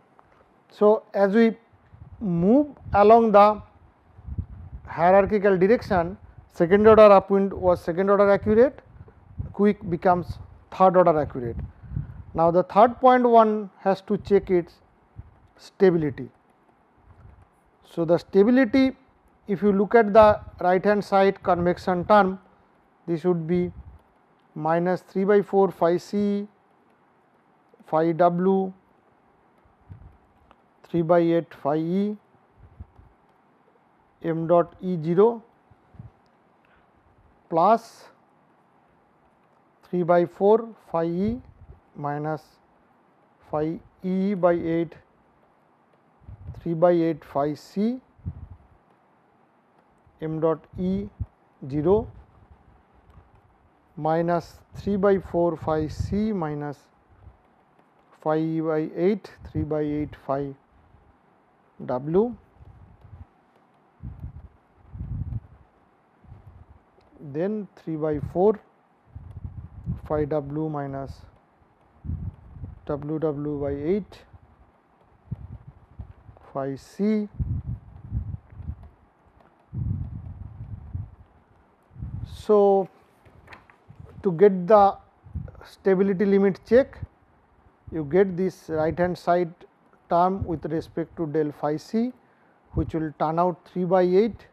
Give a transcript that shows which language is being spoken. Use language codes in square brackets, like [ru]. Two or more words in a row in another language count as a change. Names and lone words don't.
[en] So, as we move along the hierarchical direction, second order upwind was second order accurate, quick becomes third order accurate. Now, the third point one has to check its stability. So, the stability, if you look at the right hand side convection term, this would be minus 3 by 4 phi c phi w 3 by 8 phi e m dot e 0 plus 3 by 4 phi e minus phi e by 8 3 by 8 phi c m dot e 0 minus 3 by 4 phi c minus phi e by 8 3 by 8 phi w, then 3 by 4 phi w minus w w by 8 phi c. So, to get the stability limit check, you get this right hand side term with respect to del phi c, which will turn out 3 by 8